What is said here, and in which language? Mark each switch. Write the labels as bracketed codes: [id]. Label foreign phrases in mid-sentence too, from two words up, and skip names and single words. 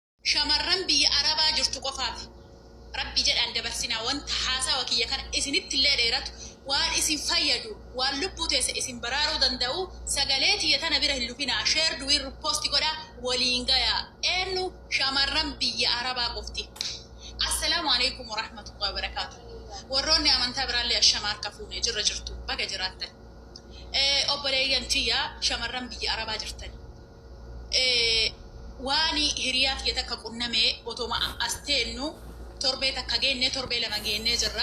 [om] shamarran biyya arabaa jirtu qofaaf rabbi jedhan dabarsina wanta haasawa kiyya kana isinitti illee dheeratu waan isin fayyadu waan lubbuu teessa isin baraaruu danda'u sagalee tiyya tana bira hin lufinaa sheer duwin posti godha waliin gaya eenyu shamarran biyya arabaa qofti. [ar] السلام عليكم ورحمة الله وبركاته. [om] Warroonni amantaa biraallee ashamaar kafuune jirra jirtu baga jiraattan. Obboleeyyan tiyya shamarran biyya arabaa jirtan. Waani hiriyaa tiyya takka qunnamee otoma asteennu torbee takka geenne torbee lama geenne jirra.